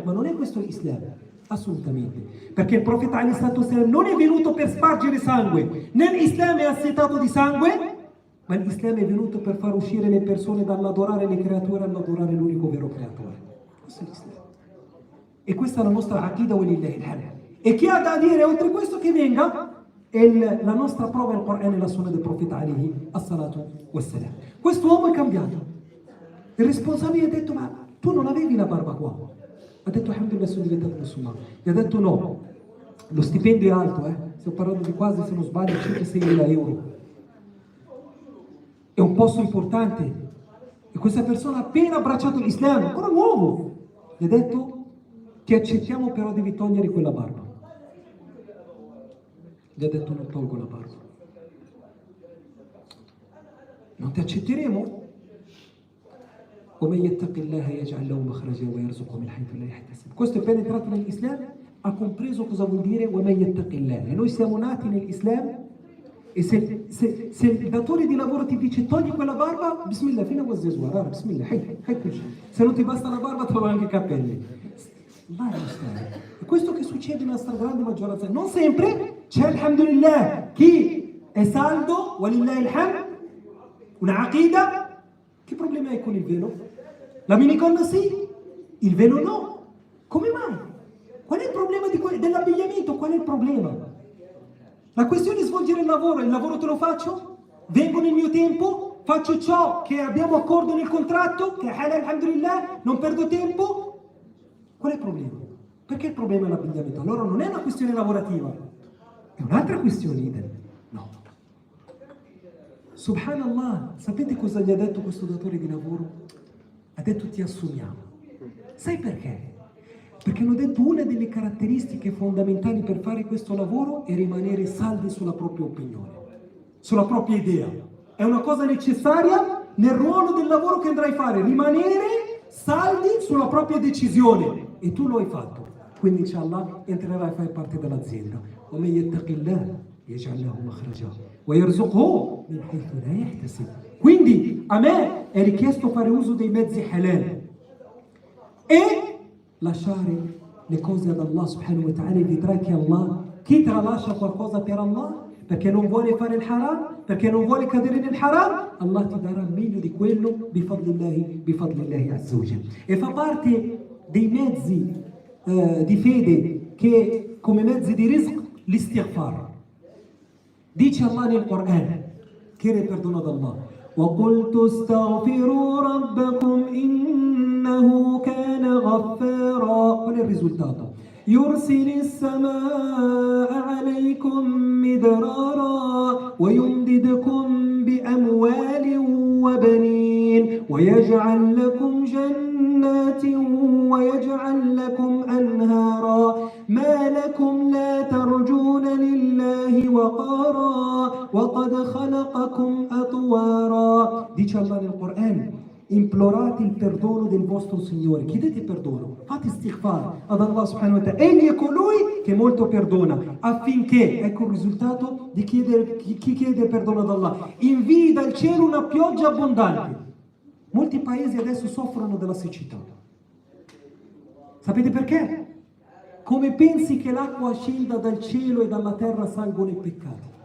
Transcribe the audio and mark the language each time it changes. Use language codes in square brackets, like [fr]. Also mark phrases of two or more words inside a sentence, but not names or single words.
[it] Ma non è questo l'Islam. Assolutamente. Perché il profeta ﷺ non è venuto per spargere sangue. Né l'Islam è assetato di sangue. Ma l'Islam è venuto per far uscire le persone dall'adorare le creature all'adorare l'unico vero creatore. Questo è l'Islam. E questa è la nostra aqida [ar] ولله الحمد. [it] E chi ha da dire oltre questo che venga, la nostra prova è il Corano e la Sunna del profeta [ar] عليه الصلاة والسلام. [it] Questo uomo è cambiato. Il responsabile ha detto: ma tu non avevi la barba qua? Ha detto: alhamdulillah, sono diventato musulmano. Gli ha detto: no, lo stipendio è alto, stiamo parlando di quasi, se non sbaglio, 5-6 mila euro. È un posto importante. E questa persona ha appena abbracciato l'Islam, ancora nuovo. Gli ha detto: ti accettiamo, però devi togliere quella barba. Gli ha detto: non tolgo la barba. Non ti accetteremo? Questo è penetrato nell'Islam, ha compreso cosa vuol dire [ar] وَمَنْ يَتَّقِ اللَّهَ. [it] E noi siamo nati nell'Islam. E se il datore di lavoro ti dice: togli quella barba, bismillah, fino a zezwara, bismillah, se non ti basta la barba, trova anche i capelli. E questo che succede nella stragrande maggioranza. Non sempre, c'è alhamdulillah chi è saldo, [ar] ولله الحمد, [it] una aqida. Che problema hai con il velo? La minigonna sì, il velo no. Come mai? Qual è il problema dell'abbigliamento? Qual è il problema? La questione è svolgere il lavoro te lo faccio, vengo nel mio tempo, faccio ciò che abbiamo accordo nel contratto, che è [ar] حلال الحمد لله, [it] non perdo tempo. Qual è il problema? Perché il problema è l'abbigliamento? Allora non è una questione lavorativa, è un'altra questione. No. Subhanallah, sapete cosa gli ha detto questo datore di lavoro? Ha detto: ti assumiamo. Sai perché? Perché hanno detto una delle caratteristiche fondamentali per fare questo lavoro è rimanere saldi sulla propria opinione, sulla propria idea. È una cosa necessaria nel ruolo del lavoro che andrai a fare, rimanere saldi sulla propria decisione. E tu lo hai fatto. Quindi inshallah entrerai a fare parte dell'azienda. [ar] وَمَنْ يَتَّقِ اللَّهَ يَجْعَلْ لَهُ مَخْرَجًا وَيَرْزُقْهُ مِنْ حَيْثُ لَا يَحْتَسِبُ. [it] Quindi a me è richiesto fare uso dei mezzi halal e lasciare le cose ad Allah [ar] سبحانه وتعالى. [it] E vedrai che Allah, chi tralascia qualcosa per Allah perché non vuole fare il haram, perché non vuole cadere nel haram, Allah ti darà meglio di quello [ar] بفضل الله عز وجل. [it] E fa parte dei mezzi di fede che come mezzi di rizq l'istighfar. Dice Allah nel Corano, chiede perdono ad Allah: [ar] وَقُلْتُ اسْتَغْفِرُوا رَبَّكُمْ إِنَّهُ كَانَ غَفَّارًا. [it] Qual è il risultato? [ar] يُرْسِلِ السَّمَاءَ عَلَيْكُمْ مِدْرَارًا وَيُمْدِدْكُمْ بِأَمْوَالٍ وَبَنِينَ وَيَجْعَلْ لَكُمْ جَنَّاتٍ وَيَجْعَلْ لَكُمْ أَنْهَارًا ما لكم لا ترجون لله وقارا وقد خلقكم أطوارا. [it] Dice Allah nel Corano: implorate il perdono del vostro Signore, chiedete perdono, fate istighfar ad Allah [ar] سبحانه وتعالى. [it] Egli è colui che molto perdona, affinché, ecco il risultato di chi chiede perdono ad Allah, invii dal cielo una pioggia abbondante. Molti paesi adesso soffrono della siccità. Sapete perché? Come pensi che l'acqua scenda dal cielo e dalla terra salgono i peccati?